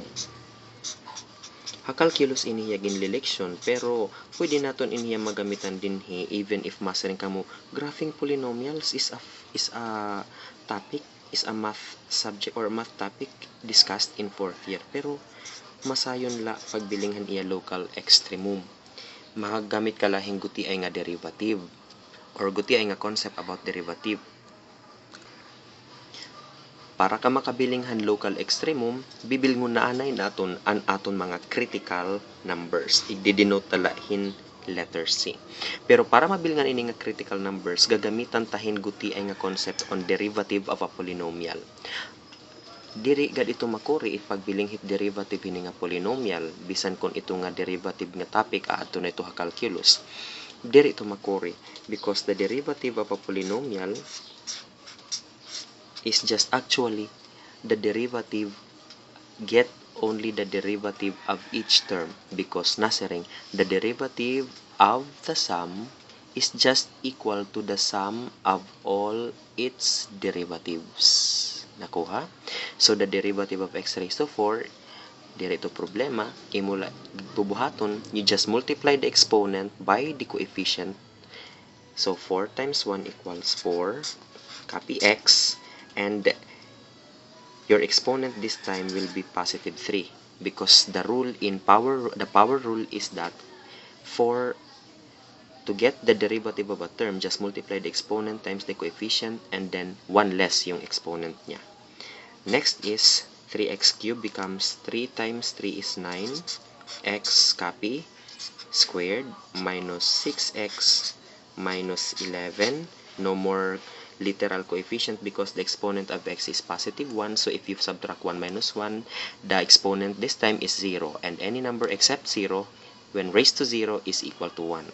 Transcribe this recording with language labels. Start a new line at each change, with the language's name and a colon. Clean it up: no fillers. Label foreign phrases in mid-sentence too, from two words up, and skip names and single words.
Waray: Calculus iniya ginlileksyon, pero pwede naton iniya magamitan dinhi
English: even if
Waray: masaring kamo
English: graphing polynomials is a math subject or math topic discussed in 4th year,
Waray: pero masayon la pagbilinghan iya
English: local extremum.
Waray: Magamit ka lahing guti ay nga derivative or guti ay nga
English: concept about derivative.
Waray: Para ka makabilinghan
English: local extremum,
Waray: bibilngon na anay naton ang aton mga
English: critical numbers.
Waray: I-denote talahin letter C. Pero para mabilngan ini nga
English: critical numbers,
Waray: gagamitan tahin guti ay nga
English: concept on derivative of a polynomial.
Waray: diri gad ito makuri ipagbilinghit derivative hini nga polynomial bisan kon ito nga derivative nga topic adto na ito ha calculus. Diri ito makuri
English: because the derivative of a polynomial is just actually the derivative get only the derivative of each term because nasiring the derivative of the sum is just equal to the sum of all its derivatives. Nakuha? So the derivative of x raised to 4,
Waray: dito problema, imula bubuhaton,
English: you just multiply the exponent by the coefficient. So 4 times 1 equals 4, copy x, and your exponent this time will be positive 3 because the rule in the power rule is that to get the derivative of a term, just multiply the exponent times the coefficient and then 1 less yung exponent niya. Next is 3x cubed becomes 3 times 3 is 9, x copy squared minus 6x minus 11, no more literal coefficient because the exponent of x is positive 1, so if you subtract 1 minus 1, the exponent this time is 0, and any number except 0 when raised to 0 is equal to 1.